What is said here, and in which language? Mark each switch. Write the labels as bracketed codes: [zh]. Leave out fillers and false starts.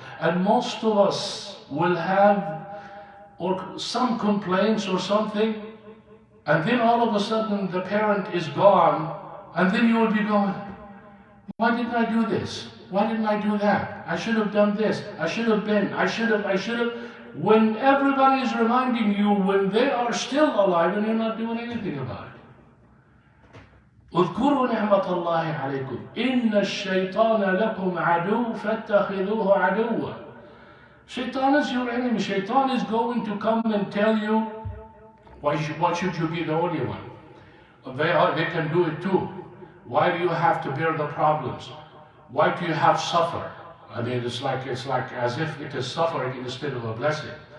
[en] And most of us will have some complaints or something, and then all of a sudden the parent is gone, and then you will be going, why didn't I do this? Why didn't I do that? I should have done this. I should have been. I should have. When everybody is reminding you when they are still alive and you're not doing anything about it. [ar] اذكروا نعمة الله عليكم إن الشيطان لكم عدو فاتخذوه عدوا. [en] Shaitan is your enemy. Shaitan is going to come and tell you, why should you be the only one? They can do it too. Why do you have to bear the problems? Why do you have suffer? I mean, it's like as if it is suffering instead of a blessing.